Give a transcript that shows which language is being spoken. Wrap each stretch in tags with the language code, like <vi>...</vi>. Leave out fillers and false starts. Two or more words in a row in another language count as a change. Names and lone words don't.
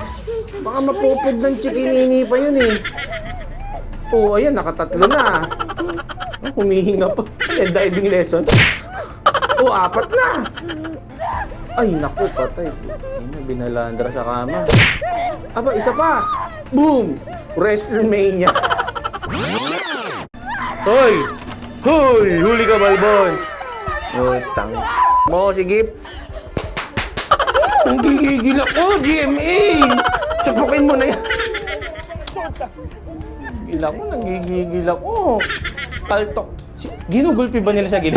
<tl>Baka mapupod ng chikinini pa yun eh. Oh, ayan, nakatatlo na. Humihinga pa.</tl> <en>Diving lesson.</en> <tl>Oh, 4 na. Ay, naku, patay. Binalandra sa kama. Aba, isa pa. Boom! WrestleMania. Hoy! Hoy! Huli ka, Balbon! Utang. Mo, sige. Ang gigigil ako, GMA! Sapukin mo na yan. Gigil ako, nanggigigil ako. Kaltok. Ginugulpi ba nila sa gilid?</tl>